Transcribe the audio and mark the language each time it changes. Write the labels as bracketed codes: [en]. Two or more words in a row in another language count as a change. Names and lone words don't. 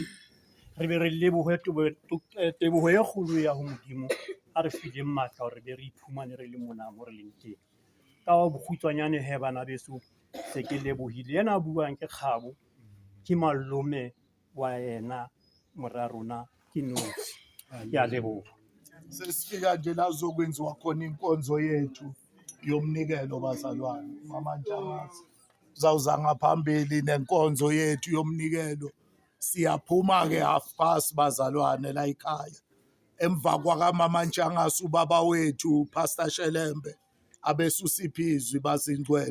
[st] Re be re lebohe teboho e kgolo ya ho Modimo a re fileng matla hore be re iphumane re le mona mo re leng teng. Ka bokgutshwanyane he bana beso se ke lebohile. Yena a buang ke Kgabo, ke malome wa yena mora rona ke Nosi. Ke a leboha. [zu] Sesifika nje la kuzokwenziwa khona inkonzo yethu yomnikelo bazalwane. Mama Ntshangase zawuza ngaphambili nenkonzo yethu yomnikelo. Siyaphuma ke 1:30 bazalwane la ekhaya. Emva kwakamama Ntshangase ubaba wethu Pastor Shelembe abesusiphi bazingcwele.